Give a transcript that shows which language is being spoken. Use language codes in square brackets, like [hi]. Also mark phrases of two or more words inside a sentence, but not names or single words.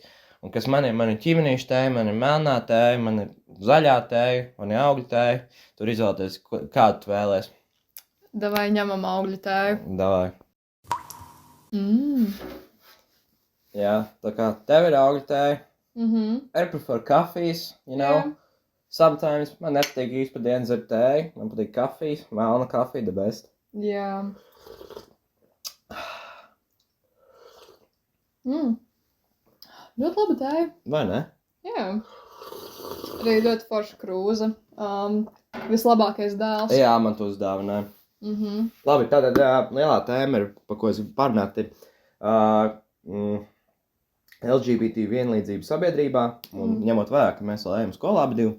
[lv] Un kas man ir ķīminīša tēja, man ir melnā tēja, man ir zaļā tēja, man ir augļu tēja. Tur izvēlēties, kādu tu vēlies. Davai ņemam augļu tēju. Davai. Jā, tā kā tev ir augļu tēja. [en] I prefer kafijas, Yeah. [lv] Sometimes man nepatīk īsti pa dienu dzert tēju, man patīk kafijas, melna kafija, [en] the best. [lv] Jā. Ļoti laba tēja. Vai ne? Jā. Arī ļoti forša krūze. Vislabākais dēls. Jā, man to uzdāvināja. Labi, tātad lielā tēma ir, pa ko es gribu parunāt, ir LGBT vienlīdzība sabiedrībā, un ņemot vērā, ka mēs vēl ejam skolā abi divi.